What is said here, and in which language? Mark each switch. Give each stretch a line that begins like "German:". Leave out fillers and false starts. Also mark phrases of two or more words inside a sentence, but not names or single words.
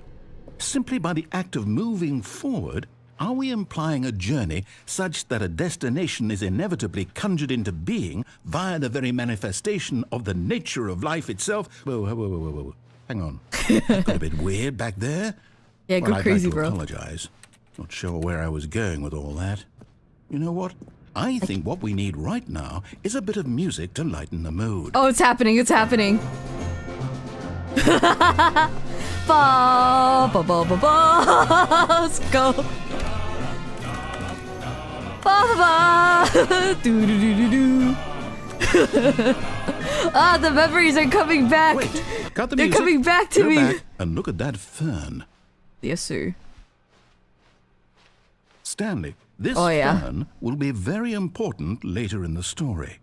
English: Simply by the act of moving forward, are we implying a journey such that a destination is inevitably conjured into being via the very manifestation of the nature of life itself? Whoa. Hang on. That got a bit weird back there. Yeah, go Well, crazy, I'd like to bro. apologize. Not sure where I was going with all that. You know what? I think what we need right now is a bit of music to lighten the mood. Oh, it's happening. It's happening. Ba, ba, ba, ba, ba. Let's go. Ba, ba, ba. Do, do, do, do, do. Ah, the memories are coming back. Wait, cut the They're music. coming back to Go me. back and look at that fern. Yes, sir. Stanley, this Oh, yeah. fern will be very important later in the story.